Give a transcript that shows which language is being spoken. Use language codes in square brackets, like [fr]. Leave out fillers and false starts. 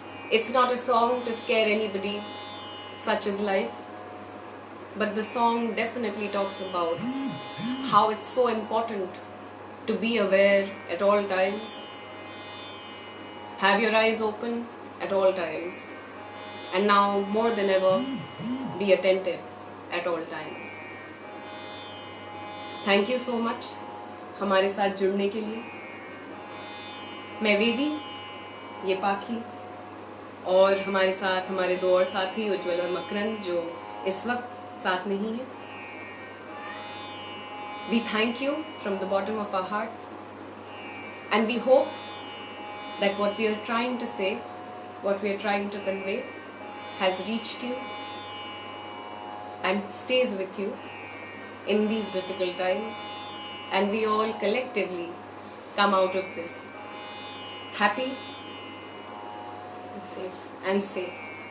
[en] It's not a song to scare anybody, such is life, but the song definitely talks about how it's so important to be aware at all times, have your eyes open at all times, and now more than ever, be attentive at all times. Thank you so much [hi] हमारे साथ जुड़ने के लिए. मैं वेदी, ये पाखी, और हमारे साथ हमारे दो और साथी उज्जवल और मकरंद जो इस वक्त साथ नहीं हैं. [en] We thank you from the bottom of our hearts, and we hope that what we are trying to say, what we are trying to convey, has reached you and stays with you in these difficult times, and we all collectively come out of this happy and safe.